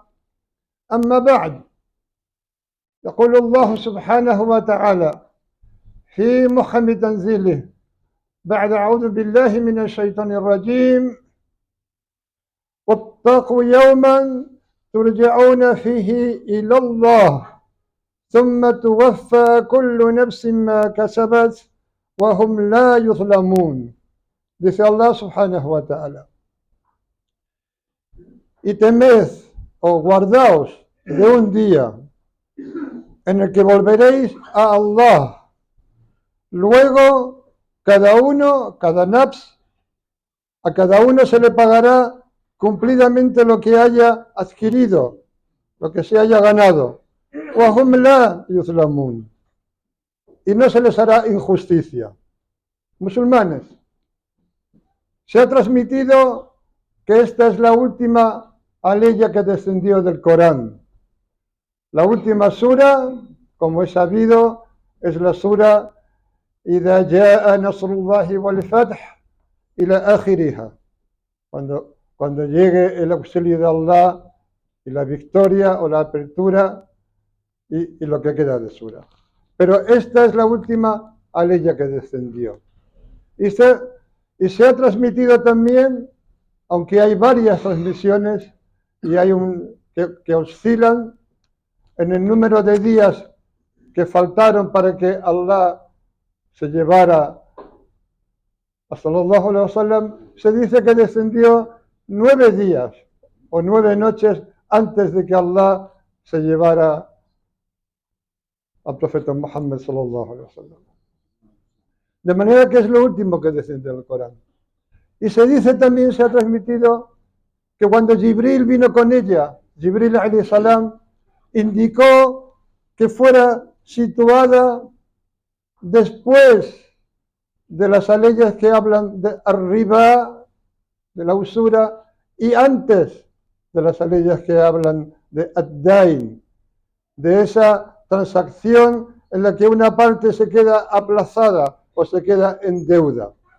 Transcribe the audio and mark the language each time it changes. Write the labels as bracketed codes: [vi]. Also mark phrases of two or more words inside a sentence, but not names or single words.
[ar] أما بعد، يقول الله سبحانه وتعالى في محكم تنزيله بعد أعوذ بالله من الشيطان الرجيم: واتقوا يوما ترجعون فيه إلى الله ثم توفى كل نفس ما كسبت وهم لا يظلمون. [es] Dice Allah [ar] سبحانه وتعالى: [es] y temed o guardaos de un día en el que volveréis a Allah. Luego, cada nafs, a cada uno se le pagará cumplidamente lo que haya adquirido, lo que se haya ganado. [ar] وَهُمْ لَا يُظْلَمُونَ. [es] Y no se les hará injusticia. Musulmanes, se ha transmitido que esta es la última aleya que descendió del Corán. La última sura, como es sabido, es la sura [ar] إذا جاء نصر الله والفتح إلى آخرها. [es] Cuando llegue el auxilio de Allah y la victoria o la apertura y lo que queda de sura. Pero esta es la última aleya que descendió. Y se ha transmitido también, aunque hay varias transmisiones y hay que oscilan en el número de días que faltaron para que Allah se llevara a [ar] صلى الله عليه وسلم, [es] se dice que descendió 9 días o 9 noches antes de que Allah se llevara al profeta Muhammad [ar] صلى الله عليه وسلم. [es] De manera que es lo último que descendió del Corán. Y se dice también, se ha transmitido, que cuando Jibril vino con ella, [ar] Jibril عليه السلام, [es] indicó que fuera situada después de las aleyas que hablan de arriba, de la usura, y antes de las aleyas que hablan de ad-dain, de esa transacción en la que una parte se queda aplazada o se queda en deuda.